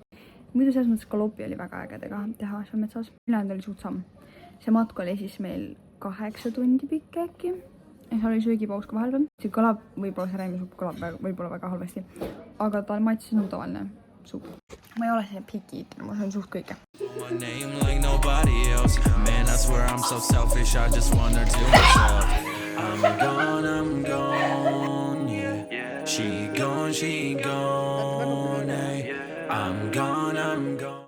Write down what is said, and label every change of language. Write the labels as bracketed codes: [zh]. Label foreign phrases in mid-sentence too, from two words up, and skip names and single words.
[et] Muidu selles mõttes galopi oli väga äge teha seal metsas. Ülejäänud oli suht samm. See matk oli siis meil 8 tundi pikk äkki. Ja seal oli söögipaus ka vaheldal. See kõlab, võib-olla see räimisupp kõlab võib-olla väga halvasti. Aga ta maitses nagu tavaline supp. Ma ei ole see [en] picky eater, [et] ma söön suht kõike. [en] My name like nobody else. Man, I swear I'm so selfish, I just want her to myself. I'm gone, yeah. She gone, hey. I'm gone.